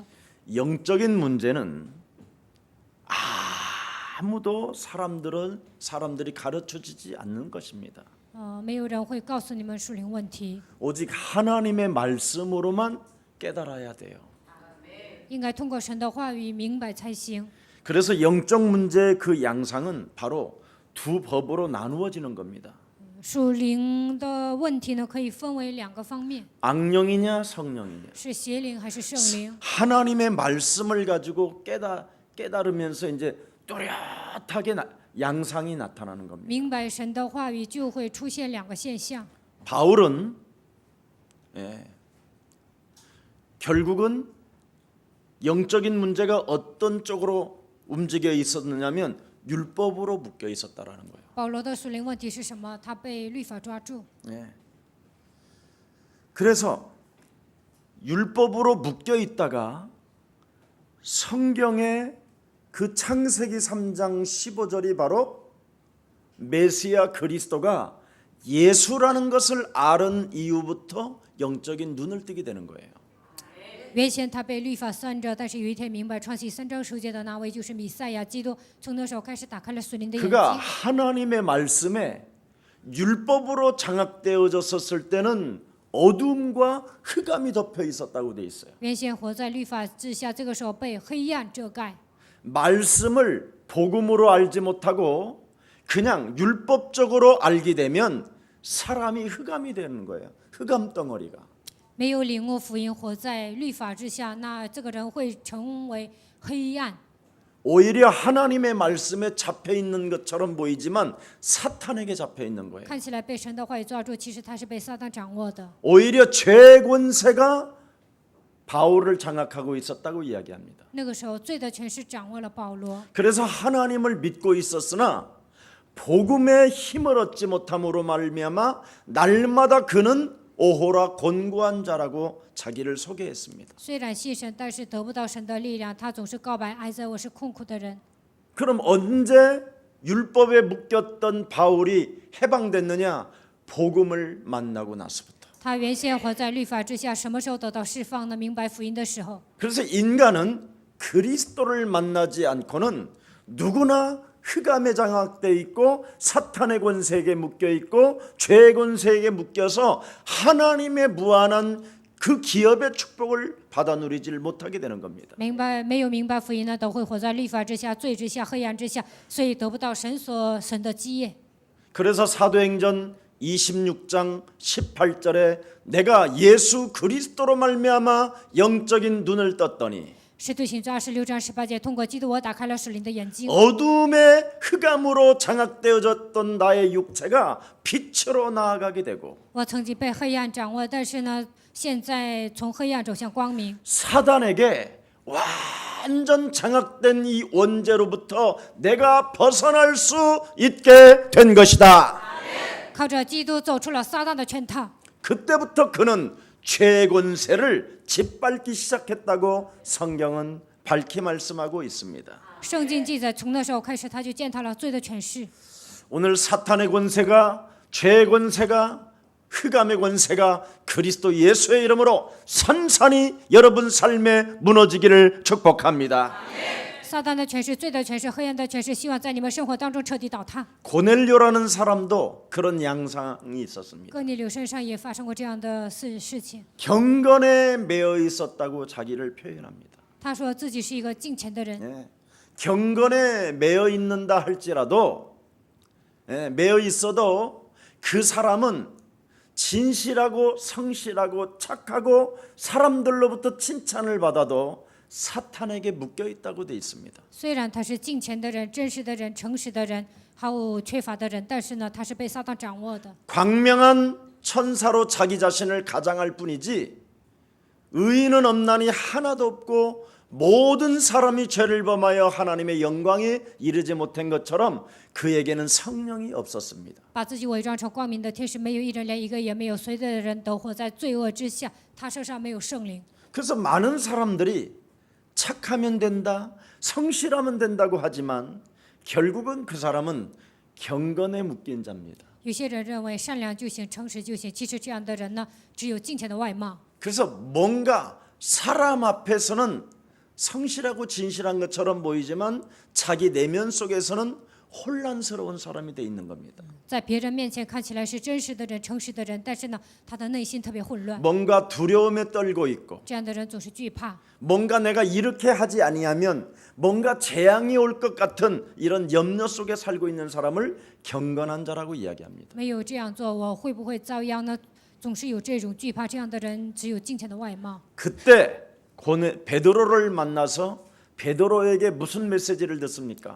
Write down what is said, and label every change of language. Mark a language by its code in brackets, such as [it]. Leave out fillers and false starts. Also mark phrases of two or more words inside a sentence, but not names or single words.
[ko] 영적인 문제는 아무도 사람들이 가르쳐주지 않는 것입니다. [zh] 没有人会告诉你们属灵问题， [ko] 오직 하나님의 말씀으로만 깨달아야 돼요. [zh] 应该通过神的话语明白才行。 [ko] 그래서 영적 문제의 그 양상은 바로 두 법으로 나누어지는 겁니다. [zh] 属灵的问题呢，可以分为2个方面， [ko] 악령이냐 성령이냐. [zh] 是邪灵还是圣灵？ [ko] 하나님의 말씀을 가지고 깨달으면서 이제 또렷하게 양상이 나타나는 겁니다. [zh] 明白神的话语，就会出现2个现象。 [ko] 바울은 결국은 영적인 문제가 어떤 쪽으로 움직여 있었느냐면 율법으로 묶여 있었다라는 거예요. [zh] 保罗的属灵问题是什么？他被律法抓住。 [ko] 그래서 율법으로 묶여 있다가 성경의 그 창세기 3장 15절이 바로 메시아 그리스도가 예수라는 것을 알은 이후부터 영적인 눈을 뜨게 되는 거예요. [zh] 原先他被律法拴着，但是有一天明白创世3章10节的那位就是弥赛亚基督，从那时候开始打开了属灵的眼 [ko] 그가 [zh] 睛。 [ko] 하나님의 말씀에 율법으로 장악되어졌었을 때는 어둠과 흑암이 덮여 있었다고 돼 있어요. [zh] 原先活在律法之下，这个时候被黑暗遮盖。 [ko] 말씀을 복음으로 알지 못하고 그냥 율법적으로 알게 되면 사람이 흑암이 되는 거예요. 흑암 덩어리가. [zh] 没有领悟福音，活在律法之下，那这个人会成为黑暗。 [ko] 오히려 하나님의 말씀에 잡혀 있는 것처럼 보이지만 사탄에게 잡혀 있는 거예요. [zh] 看起来被神的话语抓住，其实他是被撒旦掌握的。 [ko] 오히려 죄 권세가 바울을 장악하고 있었다고 이야기합니다. [zh] 那个时候，罪的权势掌握了保罗。 [ko] 그래서 하나님을 믿고 있었으나 복음의 힘을 얻지 못함으로 말미암아 날마다 그는 오호라 곤고한 자라고 자기를 소개했습니다. [zh] 虽然信神，但是得不到神的力量，他总是告白：“哀哉，我是困苦的人。” [ko] 그럼 언제 율법에 묶였던 바울이 해방됐느냐? 복음을 만나고 나서부터. [zh] 他原先活在律法之下，什么时候得到释放呢？明白福音的时候。 [ko] 그래서 인간은 그리스도를 만나지 않고는 누구나 흑암에 장악돼 있고 사탄의 권세에게 묶여 있고 죄의 권세에게 묶여서 하나님의 무한한 그 기업의 축복을 받아 누리질 못하게 되는 겁니다. [zh] 没有明白福音呢，都会活在律法之下、罪之下、黑暗之下，所以得不到神的基业。 [ko] 그래서 사도행전 26장 18절에 내가 예수 그리스도로 말미암아 영적인 눈을 떴더니 [zh] 使徒行传26章18节，通过基督，我打开了属灵的眼睛。 [ko] 어둠의 흑암으로 장악되어졌던 나의 육체가 빛으로 나아가게 되고 [zh] 我曾经被黑暗掌握，但是呢，现在从黑暗走向光明。 [ko] 사단에게 완전 장악된 이 원죄로부터 내가 벗어날 수 있게 된 것이다. [zh] 靠着基督走出了撒旦的圈套。 [ko] 그때부터 그는 죄의 권세를 짓밟기 시작했다고 성경은 밝히 말씀하고 있습니다. [zh] 圣经记载，从那时候开始，他就践踏了罪的权势。 [ko] 오늘 사탄의 권세가 죄의 권세가 흑암의 권세가 그리스도 예수의 이름으로 산산이 여러분 삶에 무너지기를 축복합니다. [zh] 撒旦的权势、罪的权势、黑暗的权势，希望在你们生活当中彻底倒塌。 [ko] 고넬료라는 사람도 그런 양상이 있었습니다. [zh] 哥尼流身上也发生过这样的事情。 [ko] 경건에 매여 있었다고 자기를 표현합니다. [zh] 他说自己是一个敬虔的人， [ko] 예, 경건에 매여 있는다 할지라도 매여 있어도 그 사람은 진실하고 성실하고 착하고 사람들로부터 칭찬을 받아도 사탄에게 묶여 있다고 돼 있습니다. [zh] 虽然他是敬虔的人、真实的人、诚实的人，还有缺乏的人，但是呢，他是被撒旦掌握的。 [ko] 광명한 천사로 자기 자신을 가장할 뿐이지 의인은 없나니 하나도 없고 모든 사람이 죄를 범하여 하나님의 영광에 이르지 못한 것처럼 그에게는 성령이 없었습니다. [zh] 把自己伪装成光明的天使，没有一人，连一个也没有。随的人都活在罪恶之下，他身上没有圣灵。 [ko] 그래서 많은 사람들이 착하면 된다, 성실하면 된다고 하지만 결국은 그 사람은 경건에 묶인 자입니다. [zh] 有些人认为善良就行，诚实就行，其实这样的人呢，只有敬虔的外貌。 [ko] 그래서 뭔가 사람 앞에서는 성실하고 진실한 것처럼 보이지만 자기 내면 속에서는 혼란스러운 사람이 돼 있는 겁니다. [zh] 在别人面前看起来是真实的人、诚实的人，但是呢，他的内心特别混乱。 [ko] 뭔가 두려움에 떨고 있고 [zh] 这样的人总是惧怕， [ko] 뭔가 내가 이렇게 하지 아니하면 뭔가 재앙이 올 것 같은 이런 염려 속에 살고 있는 사람을 경건한 자라고 이야기합니다. [zh] 没有这样做，我会不会遭殃呢？总是有这种惧怕，这样的人只有敬虔的外貌。 [ko] 그때 베드로를 만나서 베드로에게 무슨 메시지를 듣습니까?